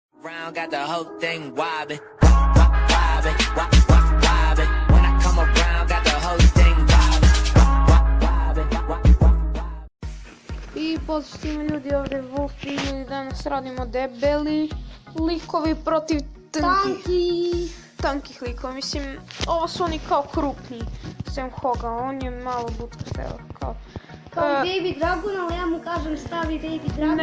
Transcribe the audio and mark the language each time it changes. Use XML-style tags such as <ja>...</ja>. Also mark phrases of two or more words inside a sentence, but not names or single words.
<en>around, got the whole thing wobbling, wobbling, wobbling. When I come around, got the whole thing wobbling.</en> <hr>I pozdrav svima ljudi, ovdje je Wolfi i danas radimo debeli likovi protiv tankih likova. Mislim, ovo su oni kao krupni. Sam Hoga, on je malo butkasteo. Kao Baby Dragon, ali ja mu kažem stavi Baby Dragon.</hr>